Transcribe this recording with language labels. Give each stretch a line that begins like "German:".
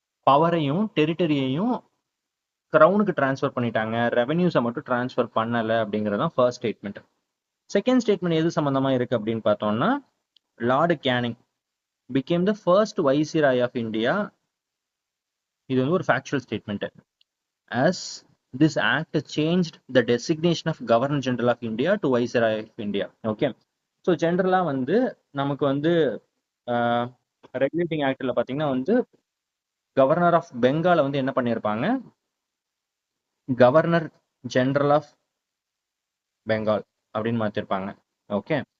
Tamil: பவரையும் டெரிட்டரியையும் கிரவுனுக்கு transfer பண்ணிட்டாங்க, ரெவென்யூஸை மட்டும் transfer பண்ணல அப்படிங்கிறது தான் ஃபர்ஸ்ட் ஸ்டேட்மெண்ட். செகண்ட் ஸ்டேட்மெண்ட் எது சம்பந்தமா இருக்கு அப்படின்னு பார்த்தோம்னா,
English: Lord Canning became the first viceroy of India.
Tamil: இது வந்து ஒரு factual statement.
English: as this act changed the designation of Governor General of India to Viceroy of India. Okay.
Tamil: So ஜென்ரலாக வந்து நமக்கு வந்து ரெகுலேட்டிங் ஆக்டில் பார்த்தீங்கன்னா வந்து கவர்னர் ஆஃப் பெங்காலை வந்து என்ன பண்ணியிருப்பாங்க, கவர்னர் ஜெனரல் ஆஃப் பெங்கால் அப்படின்னு மாற்றிருப்பாங்க. ஓகே.